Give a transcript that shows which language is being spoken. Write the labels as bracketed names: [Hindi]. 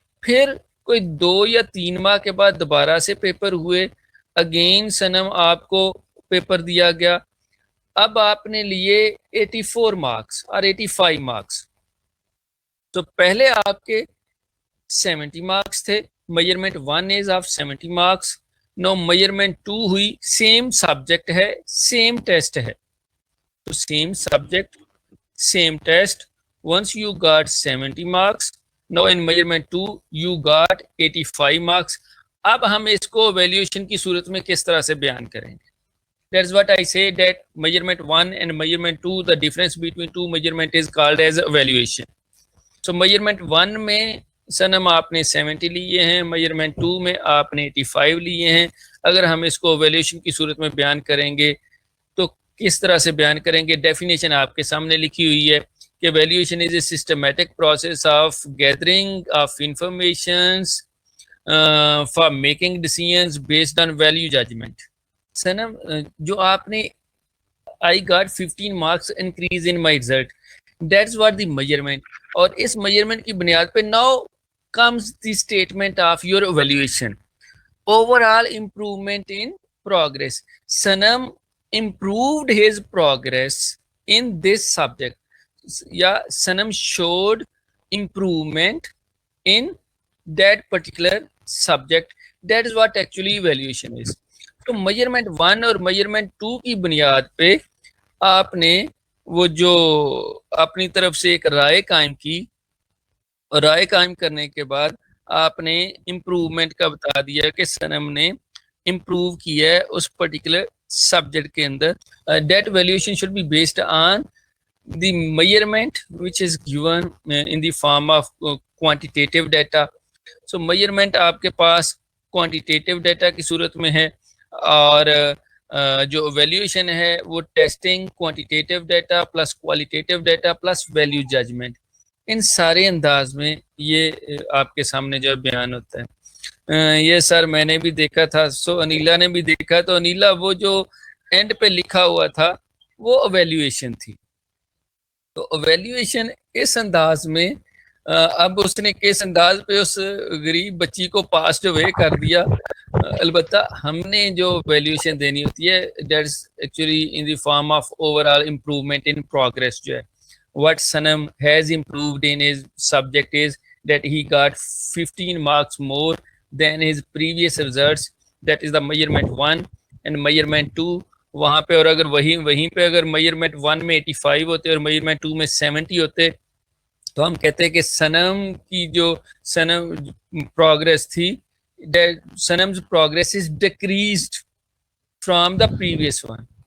[Urdu] پھر کوئی 2 یا 3 ماہ کے بعد دوبارہ سے پیپر ہوئے، اگین سنم آپ کو پیپر دیا گیا، اب آپ نے لیے 84 مارکس اور 85 مارکس. تو پہلے آپ کے 70 مارکس تھے، [English] Measurement 1 is of 70 marks. Now measurement 2 ہوئی، same subject ہے، same test ہے، تو same subject same test. Once you got 70 marks, now in measurement 2 you got 85 marks. [Urdu] اب ہم اس کو ویلیویشن کی صورت میں کس طرح سے بیان کریں گے؟ [English] That's what I say that measurement 1 and measurement 2, the difference between two measurement is called as evaluation. [Urdu] So measurement 1 میں سنم آپ نے 70 لیے ہیں، measurement 2 میں آپ نے 85 لیے ہیں. اگر ہم اس کو ویلیویشن کی صورت میں بیان کریں گے تو کس طرح سے بیان کریں گے؟ ڈیفینیشن آپ کے سامنے لکھی ہوئی ہے کہ [English] Evaluation is a systematic process of gathering of informations for making decisions based on value judgement. [Urdu] سنم جو آپ نے [English] I got 15 marks increase in my result, that's what the measurement. [Urdu] اور اس میجرمنٹ کی بنیاد پہ [English] now comes the statement of your evaluation. Overall improvement in progress. Sanam improved his progress in this subject. Yeah, Sanam showed improvement in that particular subject. That is what actually evaluation is. [Urdu] تو measurement 1 اور measurement 2 کی بنیاد پہ آپ نے وہ جو اپنی طرف سے ایک رائے قائم کی، اور رائے قائم کرنے کے بعد آپ نے امپروومنٹ کا بتا دیا کہ سنم نے امپروو کیا ہے اس پرٹیکولر سبجیکٹ کے اندر. [English] That evaluation should be based on the measurement which is given in the form of quantitative data. [Urdu] So measurement آپ کے پاس کوانٹیٹیو ڈیٹا کی صورت میں ہے، اور جو ویلیویشن ہے وہ testing quantitative data plus qualitative data plus value judgment. ان سارے انداز میں یہ آپ کے سامنے جو بیان ہوتا ہے. یہ سر میں نے بھی دیکھا تھا، سو انیلا نے بھی دیکھا، تو انیلا وہ جو اینڈ پہ لکھا ہوا تھا وہ ایویلیویشن تھی. تو ایویلیویشن اس انداز میں اب اس نے کس انداز پہ اس غریب بچی کو پاس جو وے کر دیا. البتہ ہم نے جو ویلیویشن دینی ہوتی ہے [English] That's actually in the form of overall improvement in progress. جو ہے what Sanam has improved in his subject is that he got 15 marks more than his previous results. That is the measurement 1 and measurement 2. [Urdu] وہاں پہ اور اگر وہیں پہ اگر measurement 1 میں 85 ہوتے اور میجرمنٹ 2 میں 70 ہوتے تو ہم کہتے ہیں کہ سنم کی جو سنم پروگریس تھی، [English] Sanam's progress is decreased from the previous one.